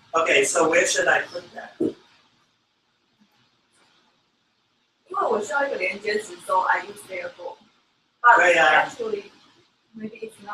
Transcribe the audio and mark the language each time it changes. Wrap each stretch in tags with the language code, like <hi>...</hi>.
<en>Okay, so where should I put that?</en> <zh>因为我需要一个连接词</zh> <en>so I use therefore. But actually, maybe it's not.</en>